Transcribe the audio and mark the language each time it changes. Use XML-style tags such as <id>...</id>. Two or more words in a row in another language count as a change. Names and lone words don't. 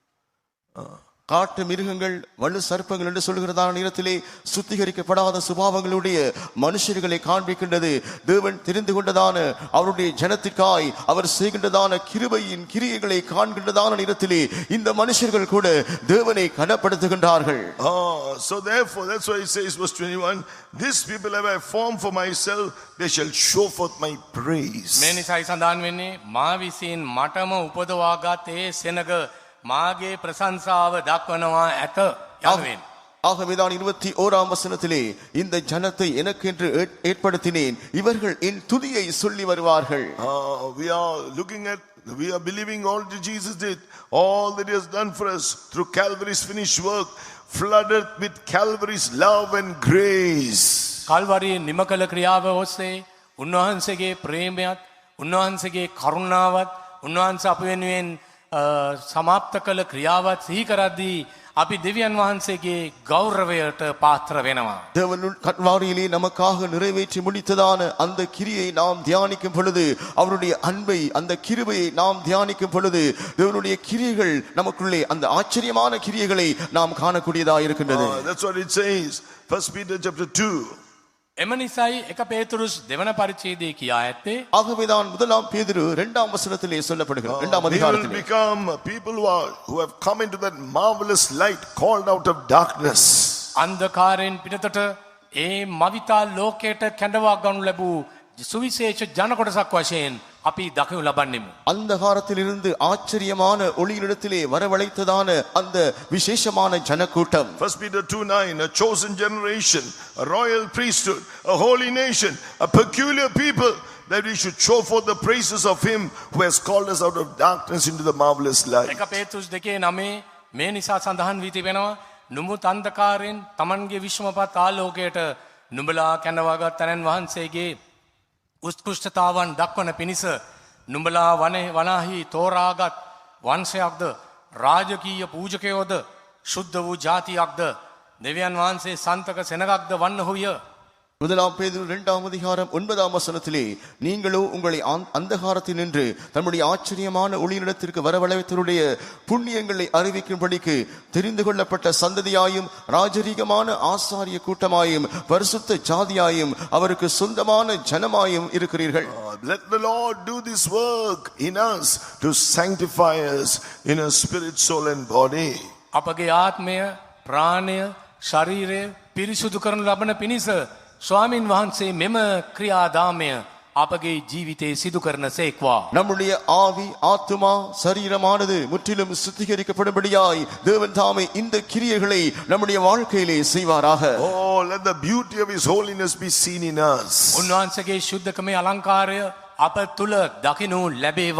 <ta>காட்டு மிருகங்கள் வலு சர்ப்பங்கள் என்று சொல்கிறதான நேரத்திலே சுத்திகரிக்கப்படாத சுபாவங்களுடைய மனுஷர்களை காண்பிக்கின்றது. தேவன் தெரிந்து கொண்டதான அவருடைய ஜனத்திற்காய் அவர் செய்கின்றதான கிருபையின் கிரியைகளை காண்கின்றதான நேரத்திலே இந்த மனுஷர்கள் கூட தேவனை கனப்படுத்துகின்றார்கள்.</ta> <en>So therefore, that's why he says, verse 21, these people have I formed for myself, they shall show forth my praise.</en> <si>මේ නිසායි සඳහන් වෙන්නේ මා විසින් මටම උපදවාගත් ඒ සෙනග මාගේ ප්‍රශංසාව දක්වනවා ඇත යනුවෙන්.</si> <ta>ஆகவேதான் 21 வசனத்திலே இந்த ஜனத்தை எனக்கென்று ஏற்படுத்தினேன், இவர்கள் என் துதியை சொல்லி வருவார்கள்.</ta> <en>We are believing all that Jesus did, all that he has done for us through Calvary's finished work, flooded with Calvary's love and grace.</en> <si>කල්වරි නිම කළ ක්‍රියාව ඔස්සේ උන්වහන්සේගේ ප්‍රේමයත් උන්වහන්සේගේ කරුණාවත් උන්වහන්සේ අප වෙනුවෙන් සමාප්ත කළ ක්‍රියාවත් සිහි කරද්දී අපි දෙවියන් වහන්සේගේ ගෞරවයට පාත්‍ර වෙනවා.</si> <ta>தேவன் கல்வாரியிலே நமக்காக நிறைவேற்றி முடித்ததான அந்த கிரியை நாம் தியானிக்கும் பொழுது, அவருடைய அன்பை அந்த கிருபையை நாம் தியானிக்கும் பொழுது, தேவனுடைய கிரியைகள் நமக்குள்ளே அந்த ஆச்சரியமான கிரியைகளை நாம் காணக்கூடியதாக இருக்கின்றது.</ta> <en>That's what it says. 1 Peter chapter 2.</en> <si>එම නිසායි එක පේතුරුස් දෙවන පරිච්ඡේදයේ කියා ඇත්තේ</si> <ta>ஆகவேதான் முதலாம் பேதுரு 2 வசனத்திலே சொல்லப்படுகிறது. 2</ta> <en>We will</en> <ta>அதிகாரத்திலே</ta> <en>become people who have come into that marvelous light, called out of darkness.</en> <si>අන්ධකාරයෙන් පිටතට ඒ මවිතා ලෝකයට කැඳවා ගනු ලැබූ සුවිශේෂ ජන කොටසක් වශයෙන් අපි දකිනු ලබන්නෙමු.</si> <ta>அந்தகாரத்திலிருந்து ஆச்சரியமான ஒளியினிடத்திலே வரவழைத்ததான அந்த விசேஷமான ஜனக்கூட்டம்.</ta> <en>1 Peter 2:9, a chosen generation, a royal priesthood, a holy nation, a peculiar people, that we should show forth the praises of him who has called us out of darkness into the marvelous light.</en> <si>1 පේතුස් 2:9 මේ නිසා සඳහන් වී තිබෙනවා නුඹත් අන්ධකාරයෙන් Tamanගේ විශ්වමපත් ආලෝකයට නුඹලා කැඳවාගත් තනන් වහන්සේගේ උත්කෘෂ්ඨතාවන් දක්වන පිණිස නුඹලා වනාහි තෝරාගත් වංශයක්ද රාජකීය පූජකයෝද ශුද්ධ වූ ජාතියක්ද දෙවියන් වහන්සේ සන්තක සෙනගක්ද වන්නහුය.</si> <ta>முதலாம் பேதுரு 2ஆம் அதிகாரம் 9ஆம் வசனத்திலே நீங்களோ உங்களை அந்தகாரத்தில் நின்று தம்முடைய ஆச்சரியமான ஒளியினிடத்திற்கு வரவழைத்தவருடைய புண்ணியங்களை அறிவிக்கும்படிக்கு தெரிந்து கொள்ளப்பட்ட சந்ததியாயும் ராஜரீகமான ஆசாரிய கூட்டமாயும் பரிசுத்த ஜாதியாயும் அவருக்கு சொந்தமான ஜனமாயும் இருக்கிறீர்கள்.</ta> <en>Let the Lord do this work in us to sanctify us in our spirit, soul and body.</en> <si>අපගේ ආත්මය ප්‍රාණය ශරීරය පිරිසුදු කරනු ලබන පිණිස ස්වාමින් වහන්සේ මෙම ක්‍රියාදාමය අපගේ ජීවිතේ සිදු කරන සේක්වා.</si> <ta>நம்முடைய ஆவி ஆத்துமா சரீரமானது முற்றிலும் சுத்திகரிக்கப்படும்படியாய் தேவன் தாமே இந்த கிரியைகளை நம்முடைய வாழ்க்கையிலே செய்வாராக.</ta> <en>Oh, let the beauty of his holiness be seen in us.</en> <si>උන්වහන්සේගේ ශුද්ධකමේ අලංකාරය අප තුල දකිනු ලැබේවා.</si>